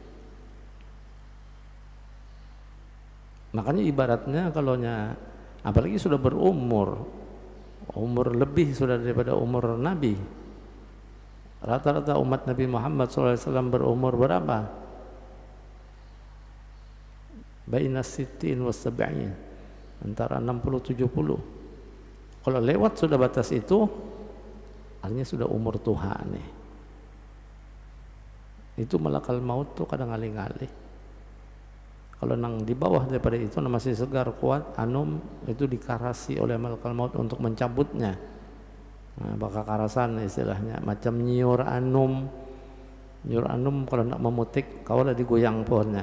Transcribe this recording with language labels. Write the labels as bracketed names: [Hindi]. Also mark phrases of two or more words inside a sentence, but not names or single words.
[Banjar] Makanya ibaratnya kalaunya apalagi sudah berumur, umur lebih sudah daripada umur Nabi. Rata-rata umat Nabi Muhammad SAW berumur berapa? [Arabic] بين ستين وسبعين, [Banjar] antara 60-70. Kalau lewat sudah batas itu, artinya sudah umur tua nih. Itu [Arabic] ملك الموت [Banjar] tuh kadang ngalih-ngalih. Kalau nang di bawah daripada itu masih segar kuat, anum itu dikarasi oleh [Arabic] ملك الموت [Banjar] untuk mencabutnya. Nah, bakal karasan istilahnya, macam nyiur anum. Nyiur anum kalau nak memutik, kau lah digoyang pohonnya.